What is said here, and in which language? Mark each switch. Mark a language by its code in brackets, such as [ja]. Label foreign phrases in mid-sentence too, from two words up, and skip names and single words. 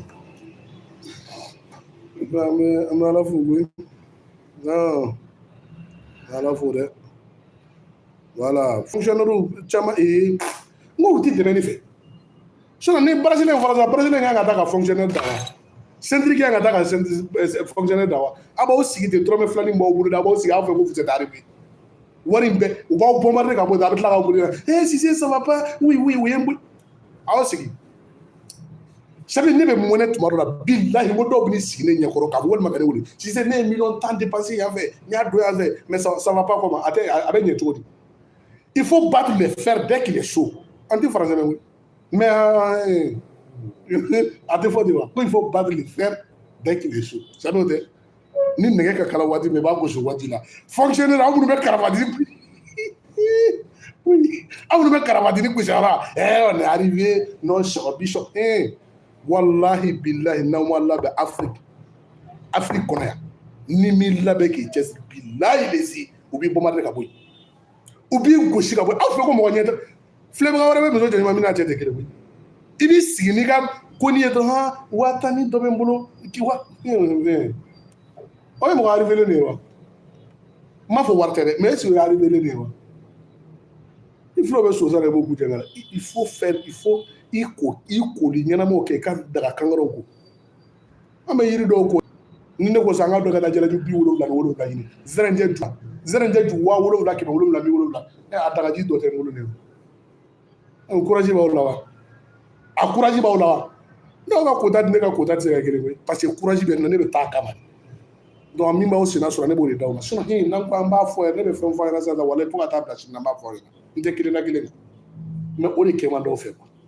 [bm] an bɛ ala fo koyi non ala fo dɛ voilà fonctionnaire caman n ko u tɛ dɛmɛ ne fɛ sinon ni bracelet fɔra sa bracelet kan ka taa ka fonctionnaire da wa ceinture kan ka taa ka fonctionnaire da wa a b'aw sigi ten dɔrɔmɛ 2 min b'aw bolo da a b'aw sigi aw fɛ ko [fr] vous êtes arrivé [bm] wari in bɛɛ u b'aw bombarder ka bɔ yen a bɛ tila k'aw bolo Cissé [fr] ça va pas [bm] oui u ye n bolo aw sigi sabu ne bɛ mɔnɛ tuma dɔ la bilahi ko dɔw bɛ ni sigi ne ɲɛkɔrɔ k'a fɔ walima ka ne wele Cissé ne ye million tan dépensé yan fɛ n y'a don yan fɛ [fr] mais ça va pas comment [bm] a bɛ ɲɛ cogo di [fr] il faut battre le fer dès qu'il est chaud [bm] an tɛ français mɛn mais a tɛ fɔ de wa ko [fr] il faut battre le fer dès qu'il est chaud [bm] sabu o tɛ ni nɛgɛ ka kala waati min i b'a gosi waati la fonctionnaire aw minnu bɛ karabatini aw minnu bɛ karabatini gosi ala [fr] on est arrivé non [bm] Cheikh Bishop [ar] wallahi billahi [bm] n'aw ma labɛn Afrique kɔnɔ yan ni m'i labɛn k'i cɛsiri billahi lezi u b'i bombarder ka bɔ yen u b'i gosi ka bɔ aw fɛ ko mɔgɔ ɲɛ tɛ filɛbaga wɛrɛ bɛ muso jɛɲuman min n'a cɛ tɛ kelen koyi i b'i sigi n'i ka ko n'i ye dɔrɔn 1000 dɔ bɛ n bolo k'i wa o ye mɔgɔ arrivé de ye wa n m'a fɔ wari tɛ dɛ [fr] mais est-ce que [bm] o ye arrivé de ye wa i filaw bɛ sosa de b'o k'u jɛngɛ la il faut i koli ɲɛnamaw kɛ i ka daga kankaraw ko an bɛ yiri dɔw ko ni ne ko sa an ka dɔ ka taa jalaji 70 ni 7 ɲini zɛrɛnjɛ ju 7 7 a dagaji dɔ tɛ n bolo ne courage b'aw la wa a courage b'aw la wa n'aw ka kota di ne ka kota tɛ se ka kelen koyi [fr] parce que [bm] courage bɛ n na ne bɛ taa kama donc min b'aw senna sɔrɔ ne b'o de d'aw ma sinon n'an ko an b'a fɔ yɛrɛ ne bɛ fɛn fɔ a ɲɛna sisan walayi fo ka taa bila sini na n b'a fɔ aw ɲɛna n tɛ kelen na kelen mais o de kɛ man dɔw fɛ quoi